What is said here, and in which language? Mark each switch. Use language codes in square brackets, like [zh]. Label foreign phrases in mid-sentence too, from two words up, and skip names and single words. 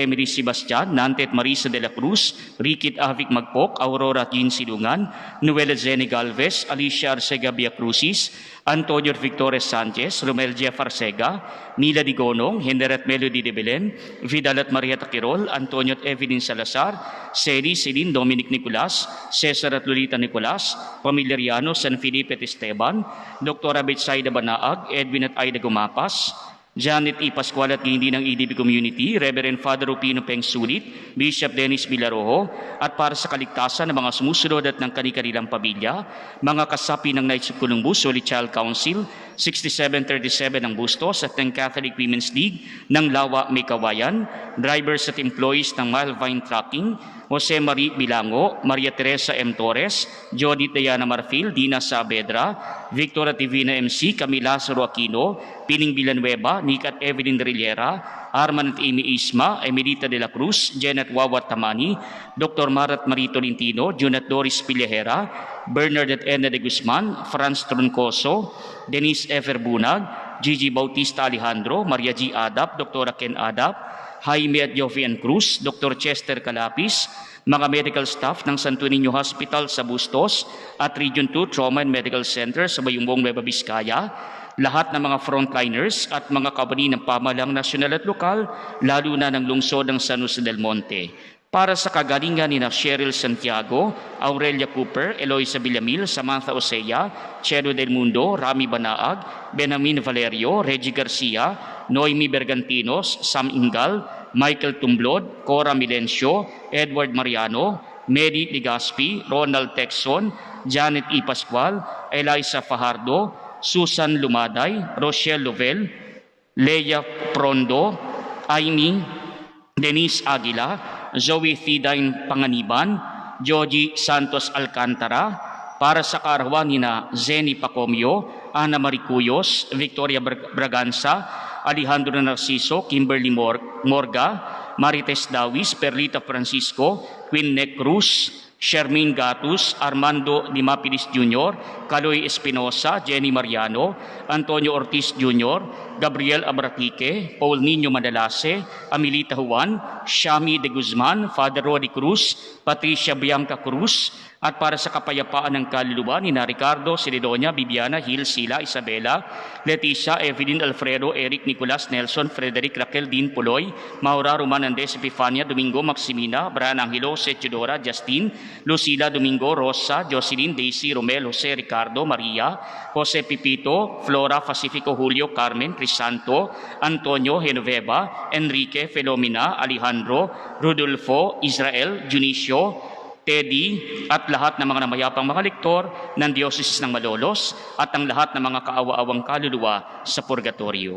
[tl] Emily Sebastian, Nante at Marisa de la Cruz, Ricky at Avic Magpok, Aurora at Jean Silungan, Noel at Zeni Galvez, Alicia Arcega Via Crucis, Antonio Victorres Sanchez, Romel Jeff Arcega, Mila Digonong, Henry Melody de Belen, Vidal at Maria Taquirol, Antonio at Evelyn Salazar, Seri, Celine, Dominic Nicolas, Cesar at Lolita Nicolas, pamilya Riano, San Felipe at Esteban, Dr. Betsaida Banaag, Edwin at Aida Gumapas, Janet E. Pascual at hindi ng EDB Community, Reverend Father Rupino Peng Sulit, Bishop Dennis Villarojo, at para sa kaligtasan ng mga sumusunod at ng kanilang pamilya, mga kasapi ng Knights of Columbus, Holy Child Council, 6737 ng Bustos at ng Catholic Women's League ng Lawa, May Kawayan, drivers at employees ng Malvine Trucking, Jose Marie Bilango, Maria Teresa M. Torres, Jody Diana Marfil, Dina Saavedra, Victor at Divina MC, Camila Lazaro Aquino, Pining Villanueva, Nick at Evelyn Rillera, Arman at Amy Isma, Emelita de la Cruz, Janet Wawat Tamani, Dr. Marat Marito Lintino, June at Doris Pillahera, Bernard at Ena de Guzman, Franz Troncoso, Denise Efer Bunag, Gigi Bautista Alejandro, Maria G. Adap, Dr. Ken Adap, Jaime at Jovian Cruz, Dr. Chester Calapis, mga [en] medical staff [tl] ng Santo Niño Hospital sa Bustos at Region 2 Trauma and Medical Center sa Bayumbong, Nueva Vizcaya, lahat ng mga frontliners at mga kabani ng pamahalang nasyonal at lokal, lalo na ng lungsod ng San Jose del Monte. Para sa kagalingan ni Cheryl Santiago, Aurelia Cooper, Eloisa Villamil, Samantha Osea, Chelo del Mundo, Rami Banaag, Benjamin Valerio, Reggie Garcia, Noemi Bergantinos, Sam Ingal, Michael Tumblod, Cora Milencio, Edward Mariano, Mary Ligaspi, Ronald Texon, Janet E. Pascual, Eliza Fajardo, Susan Lumaday, Rochelle Lovell, Leia Prondo, Aimee, Denise Aguila, Zoe Thidine Panganiban, Joji Santos Alcantara, para sa kaarawan ni na Zeni Pacomio, Ana Maricuyos, Victoria Braganza, Alejandro Narciso, Kimberly Morga, Marites Dawis, Perlita Francisco, Queen Neck Cruz, Shermaine Gatus, Armando Dimapilis Jr., Caloy Espinosa, Jenny Mariano, Antonio Ortiz Jr., Gabriel Abratique, Paul Nino Madalase, Amelita Juan, Shami de Guzman, Father Rodi Cruz, Patricia Bianca Cruz, at para sa kapayapaan ng kaluluwa ni na Ricardo, Siledonia, Bibiana, Hil, Sila, Isabela, Leticia, Evelyn, Alfredo, Eric, Nicolas, Nelson, Frederick, Raquel, Dean, Puloy, Maura, Roman, Andes, Epifania, Domingo, Maximina, Brian Angelo, Setudora, Justin, Lucila, Domingo, Rosa, Jocelyn, Daisy, Romel, Jose, Ricardo, Maria, Jose Pipito, Flora, Pacifico, Julio, Carmen, Crisanto, Antonio, Genoveva, Enrique, Filomena, Alejandro, Rodolfo, Israel, Junicio, Teddy, at lahat ng mga namayapang mga lektor ng Diocese ng Malolos at ang lahat ng mga kaawa-awang kaluluwa sa purgatorio.